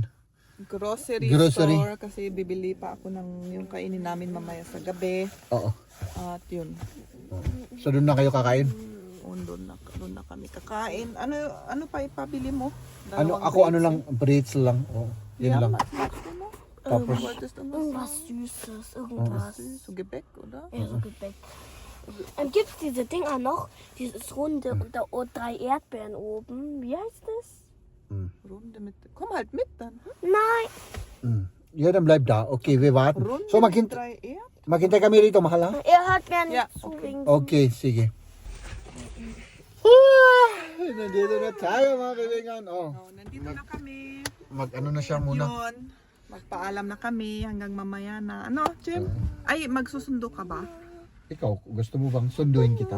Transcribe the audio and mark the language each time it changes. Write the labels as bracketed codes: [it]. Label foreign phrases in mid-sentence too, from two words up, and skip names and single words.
[en] Grocery store [tl] kasi bibili pa ako ng yung kainin namin mamaya sa gabi. Oo. At yun. So doon na kayo kakain? Doon na kami kakain. Ano pa ipabili mo? Ako lang, braids lang. Oh, yun lang. Gusto mo? Tapos, [de] Irgendwas Süßes, irgendwas. So Gebäck, oder? Ja, so Gebäck. Gibt es diese Dinger noch? Dieses runde und da drei Erdbeeren oben. Wie heißt das? Runde mit. Komm halt mit dann. Nein. ja, dann bleib da. Okay, wir warten. Runde So, mit 3 Erd. [tl] maghintay kami rito, mahal ha? [de] Er hört mir nicht Ja, zu okay. wegen. [tl] Okay, sige. Nandito na tayo mga kaibigan. Oh, Nandito na kami. mag-ano na siya muna. Yun. Magpaalam na kami hanggang mamaya na. Ano, Jim? Ay, magsusundo ka ba? Ikaw, gusto mo bang sunduin kita?